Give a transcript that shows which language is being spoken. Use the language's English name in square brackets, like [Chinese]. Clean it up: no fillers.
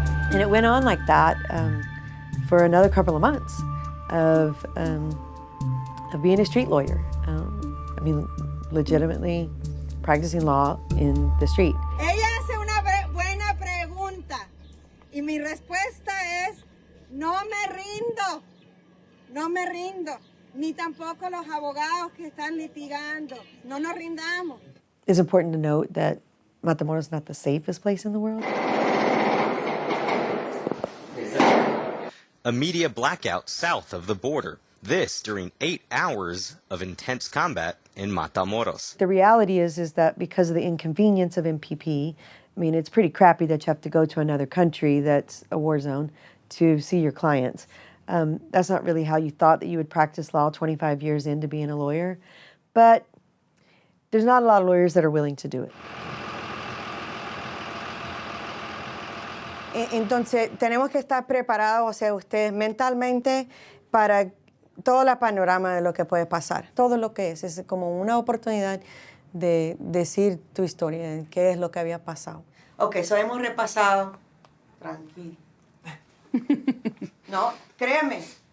[English] And it it went on like that for another couple of months of being a street lawyer. I mean, legitimately practicing law in the street. [Spanish] Ella hace una buena pregunta y mi respuesta es no me rindo, no me rindo, ni tampoco los abogados que están litigando, no nos rindamos. [English] It's important to note that Matamoros is not the safest place in the world. A media blackout south of the border. This during 8 hours of intense combat in Matamoros. The reality is that because of the inconvenience of MPP, I mean, it's pretty crappy that you have to go to another country that's a war zone to see your clients. That's not really how you thought that you would practice law 25 years into being a lawyer. But there's not a lot of lawyers that are willing to do it. [Spanish] Entonces, tenemos que estar preparados, o sea, ustedes mentalmente para todo el panorama de lo que puede pasar. Todo lo que es como una oportunidad de decir tu historia, de qué es lo que había pasado. Ok, so hemos repasado. Tranquilo. No, créeme.